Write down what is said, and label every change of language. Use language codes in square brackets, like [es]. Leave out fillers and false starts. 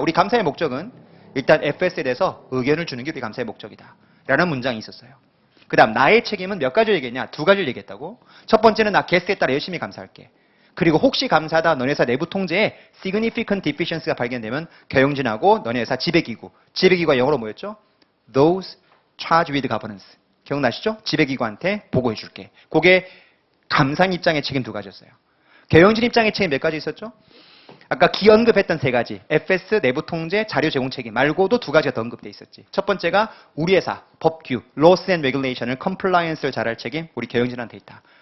[ko] 우리 감사의 목적은 일단 FS에 대해서 의견을 주는 게 우리 감사의 목적이다. 라는 문장이 있었어요. 그 다음 나의 책임은 몇 가지를 얘기했냐? 두 가지를 얘기했다고. 첫 번째는 나 게스트에 따라 열심히 감사할게. 그리고 혹시 감사하다 너네 회사 내부 통제에 significant deficiency가 발견되면 경영진하고 너네 회사 지배기구. 지배기구가 영어로 뭐였죠? [en] Those charged with governance. [ko] 기억나시죠? 지배기구한테 보고해 줄게. 그게 감사인 입장의 책임 두 가지였어요. 경영진 입장의 책임 몇 가지 있었죠? 아까 기언급했던 세 가지. FS, 내부 통제, 자료 제공 책임 말고도 두 가지가 더 언급돼 있었지. 첫 번째가 우리 회사, 법규, [en] laws and regulation [ko] 을 compliance를 잘할 책임 우리 경영진한테 있다.